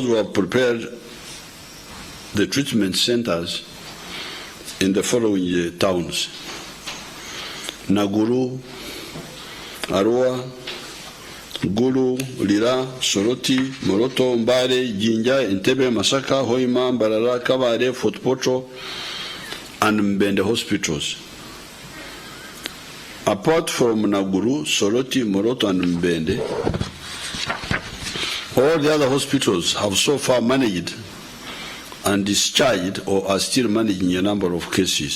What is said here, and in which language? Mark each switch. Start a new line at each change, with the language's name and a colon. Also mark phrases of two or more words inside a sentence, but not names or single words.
English: we have prepared the treatment centers in the following towns: Naguru, Arua, Gulu, Lira, Soroti, Moroto, Mbare, Jinja, Entebbe, Masaka, Hoima, Mbarara, Kabare, Fort Potro, and Mbende hospitals. Apart from Naguru, Soroti, Moroto, and Mbende, all the other hospitals have so far managed and discharged or are still managing a number of cases.